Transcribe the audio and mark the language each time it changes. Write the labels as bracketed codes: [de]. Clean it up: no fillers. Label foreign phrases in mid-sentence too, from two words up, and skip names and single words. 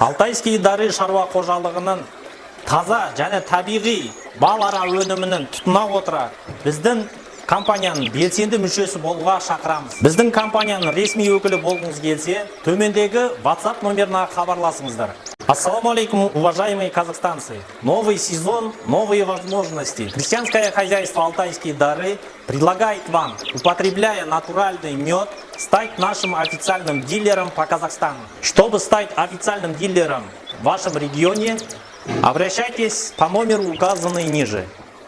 [kk] Алтайский дары шаруа қожалығының таза және табиғи бал ара өнімінің тұтына отыра біздің компанияның белсенді мүшесі болуға шақырамыз. Біздің компанияның ресми өкілі болғыңыз келсе, төмендегі WhatsApp номеріне хабарласыңыздар. [ar] السلام عليكم, [ru] уважаемые казахстанцы! Новый сезон, новые возможности. Крестьянское хозяйство «Алтайские дары» предлагает вам, употребляя натуральный мед, стать нашим официальным дилером по Казахстану. Чтобы стать официальным дилером в вашем регионе, обращайтесь по номеру, указанный ниже.